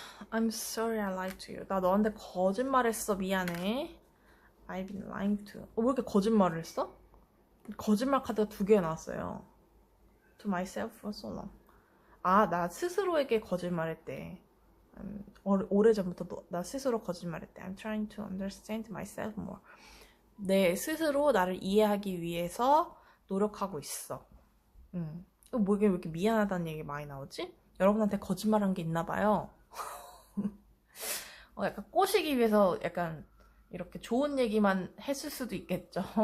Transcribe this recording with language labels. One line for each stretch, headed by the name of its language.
English: I'm sorry I lied to you.
Korean: 나 너한테 거짓말했어. 미안해.
English: I've been lying to.
Korean: 왜 이렇게 거짓말을 했어? 거짓말 카드가 2개 나왔어요.
English: To myself for so long.
Korean: 나 스스로에게 거짓말했대. 오래전부터 나 스스로 거짓말했대.
English: I'm trying to understand myself more.
Korean: 내 스스로 나를 이해하기 위해서 노력하고 있어. 뭐 이게 왜 이렇게 미안하다는 얘기 많이 나오지? 여러분한테 거짓말한 게 있나 봐요. 약간 꼬시기 위해서 약간 이렇게 좋은 얘기만 했을 수도 있겠죠.